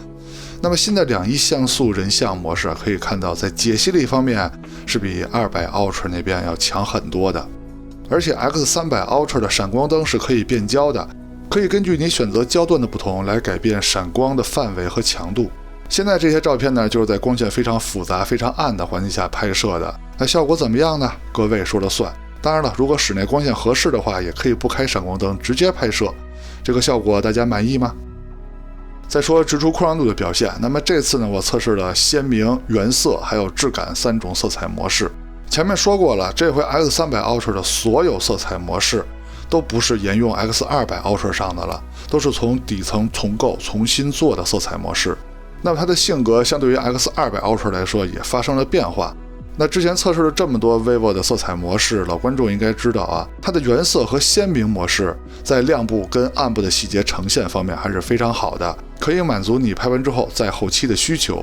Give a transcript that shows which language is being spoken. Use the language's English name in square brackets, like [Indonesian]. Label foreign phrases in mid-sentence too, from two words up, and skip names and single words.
[Chinese] 那麼新的2.1像素人像模式可以看到，在解析力方面是比200 Ultra 那邊要強很多的，而且 X300 Ultra 的閃光燈是可以变焦的， 可以根据你選擇焦段的不同來改變閃光的範圍和強度。現在這些照片呢，就是在光線非常複雜、非常暗的環境下拍攝的。那效果怎麼樣呢？各位說了算。當然了，如果室內光線合適的話，也可以不開閃光燈直接拍攝。這個效果大家滿意嗎？再說直出擴張度的表現，那麼這次呢，我測試了鮮明、原色還有質感3種色彩模式。前面說過了，這回 X300 Ultra 的所有色彩模式都不是沿用 X200 Ultra 上的了，都是從底层重构、重新做的色彩模式。那么它的性格相对于 X200 Ultra 来說也發生了變化。那之前測試了這麼多 vivo 的色彩模式，老觀眾應該知道啊，它的原色和鮮明模式在亮部跟暗部的細節呈現方面還是非常好的，可以滿足你拍完之後在後期的需求。